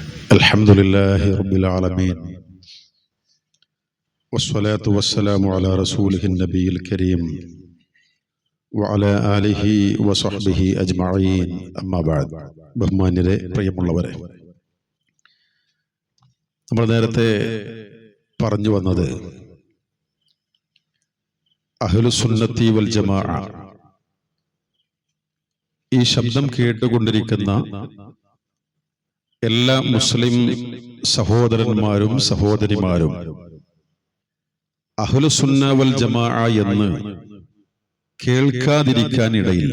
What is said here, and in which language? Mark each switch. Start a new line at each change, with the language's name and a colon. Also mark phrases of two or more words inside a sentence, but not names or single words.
Arabic: الحمد لله رب العالمين والصلاة والسلام على رسوله النبي الكريم وعلى آله وصحبه أجمعين أما بعد
Malayalam: ബഹുമാന്യരെ പ്രിയമുള്ളവരെ, നമ്മൾ നേരത്തെ പറഞ്ഞു വന്നത്
Arabic: أهل السنة والجماعة,
Malayalam: ഈ ശബ്ദം കേട്ടുകൊണ്ടിരിക്കുന്ന എല്ലാ മുസ്ലിം സഹോദരന്മാരും സഹോദരിമാരും
Arabic: أهل السنة والجماعة
Malayalam: എന്ന് കേൾക്കാതിരിക്കാൻ ഇടയില്ല.